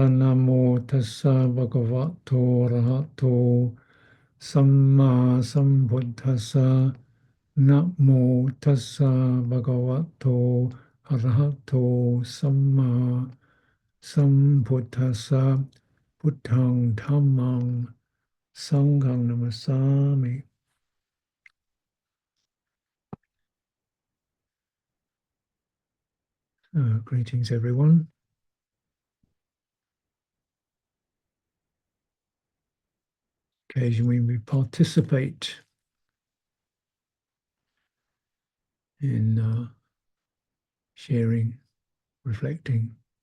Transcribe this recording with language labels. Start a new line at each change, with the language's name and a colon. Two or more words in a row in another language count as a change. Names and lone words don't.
Pali: Namo tassa bhagavato arahato samma sambuddhassa. Namo tassa bhagavato arahato samma sambuddhassa. Buddhang dhammang sanghang namasami.
English: Greetings, everyone. Occasionally we participate in sharing, reflecting.